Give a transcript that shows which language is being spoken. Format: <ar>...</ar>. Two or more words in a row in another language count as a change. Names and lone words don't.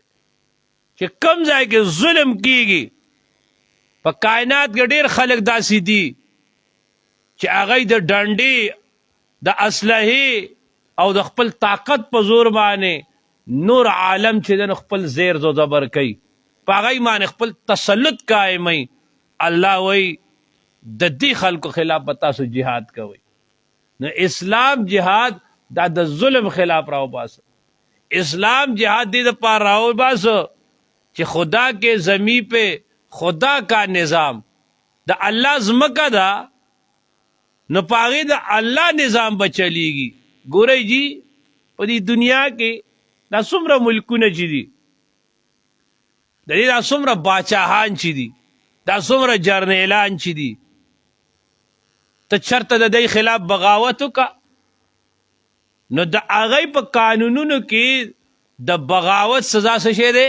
<ps>چې کم ځای کې ظلم کیږي، په کائنات کې ډېر خلک داسې دي چې هغه د ډنډې د اسلحې او د خپل طاقت په زور باندې نور عالم چې د خپل زیر زو زبر کوي، په هغه باندې خپل تسلط قائموي. الله وای د دې خلکو خلاف به تاسو جهاد کوئ. نو اسلام جهاد دا د ظلم خلاف راو باسه. اسلام جهاد دې دپاره راو باسه چې</ps> <ur>خدا کے زمین پہ خدا کا نظام،</ur> <ps>دا اللہ ځمکه ده نو پاغې د الله نظام به چلیږي. ګورئ جی په دې دنیا کې دا څومره ملکونه چې دي، د دې دا څومره باچاهان چې دي، دا څومره جرنیلان چې دي، ته چرته د دې خلاف بغاوت وکړه نو د هغې په قانونونو کې د بغاوت سزا څه شی دی؟</ps>